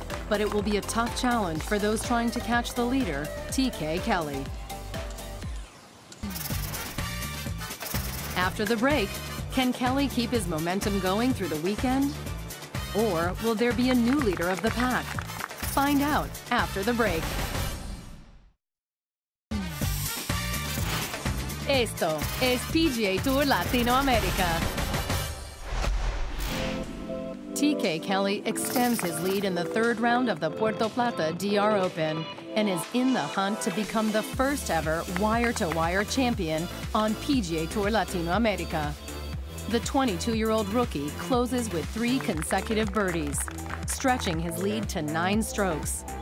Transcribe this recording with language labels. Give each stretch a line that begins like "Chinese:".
English: But it will be a tough challenge for those trying to catch the leader, TK Kelly. After the break, can Kelly keep his momentum going through the weekend? Or will there be a new leader of the pack? Find out after the break.
Spanish: Esto es PGA Tour Latinoamérica.
English: TK Kelly extends his lead in the third round of the Puerto Plata DR Open and is in the hunt to become the first ever wire-to-wire champion on PGA Tour Latinoamérica. The 22-year-old rookie closes with 3 consecutive birdies, stretching his lead to 9 strokes.